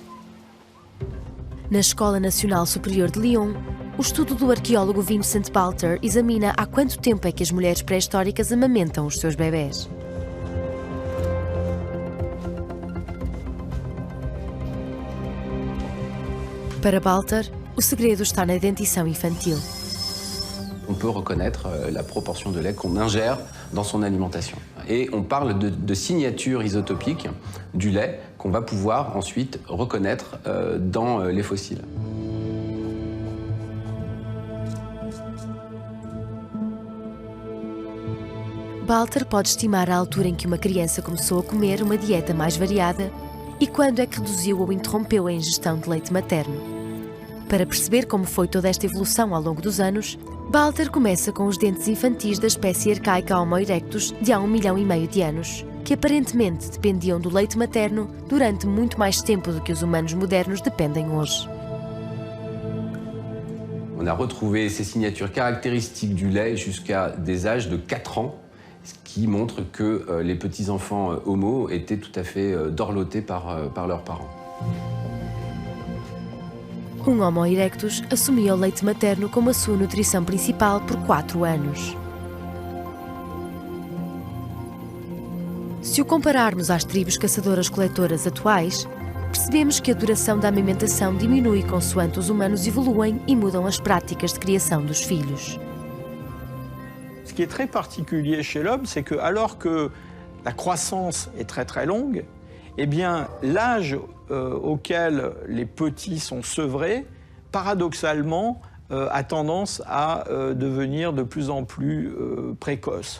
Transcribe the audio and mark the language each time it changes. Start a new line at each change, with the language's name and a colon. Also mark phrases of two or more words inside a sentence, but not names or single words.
Portuguese: Na Escola Nacional Superior de Lyon, o estudo do arqueólogo Vincent Balter examina há quanto tempo é que as mulheres pré-históricas amamentam os seus bebés. Para Balter, o segredo está na dentição infantil.
French: On peut reconnaître la proportion de lait qu'on ingère dans son alimentation. Et on parle de signature isotopique du lait qu'on va pouvoir ensuite reconnaître dans les fossiles.
Portuguese: Balter pode estimar a altura em que uma criança começou a comer uma dieta mais variada e quando é que reduziu ou interrompeu a ingestão de leite materno. Para perceber como foi toda esta evolução ao longo dos anos, Balter começa com os dentes infantis da espécie arcaica Homo erectus de há 1,5 milhão de anos, que aparentemente dependiam do leite materno durante muito mais tempo do que os humanos modernos dependem hoje.
French: On a retrouvé ces signatures caractéristiques du lait jusqu'à des âges de 4 ans, ce qui montre que les petits-enfants homo étaient tout à fait dorlotés par leurs parents.
Portuguese: Um Homo erectus assumia o leite materno como a sua nutrição principal por 4 anos. Se o compararmos às tribos caçadoras-coletoras atuais, percebemos que a duração da amamentação diminui consoante os humanos evoluem e mudam as práticas de criação dos filhos.
French: Ce qui est très particulier chez l'homme, c'est que alors que la croissance est très très longue, eh bien l'âge auquel les petits sont sevrés, paradoxalement, a tendance à devenir de plus en plus précoce.